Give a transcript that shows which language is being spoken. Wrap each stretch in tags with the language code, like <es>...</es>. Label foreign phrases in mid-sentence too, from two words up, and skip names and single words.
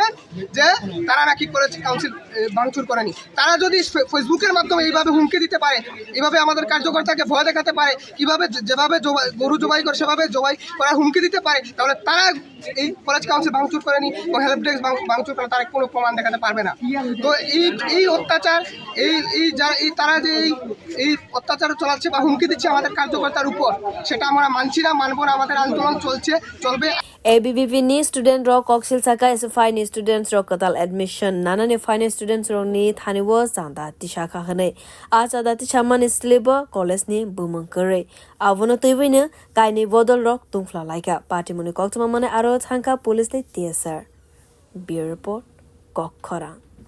<bn>যে তারা নাকি কলেজ কাউন্সিল ভাঙচুর করেনি তারা যদি ফেসবুকের মাধ্যমে এইভাবে হুমকি দিতে পারে এইভাবে আমাদের কার্যকর্তাকে ভয় দেখাতে পারে কিভাবে যেভাবে গরু জবাই করে সেভাবে জবাই করার হুমকি দিতে পারে তাহলে তারা এই কলেজ কাউন্সিল ভাঙচুর করেনি ও হেল্প ডেস্ক ভাঙচুর করে তারা কোনো প্রমাণ দেখাতে পারবে না তো এই অত্যাচার তারা যে এই অত্যাচার চলাচ্ছে বা হুমকি দিচ্ছে আমাদের কার্যকর্তার উপর সেটা আমরা মানছি না মানব না আমাদের আন্দোলন চলবে</bn> <trp>ABBP ni student ro koksil saka SFI ni students ro katal admission nana ni fine students ro ni thani wo chanda tishaka khane a chada tisaman sleba college ni bumang kare avono toibine kaini bodol rok tungfla laika party moni koktama mane aro thangka police ni tsr</trp> <en>bureau report</en> <trp>kokkora</trp>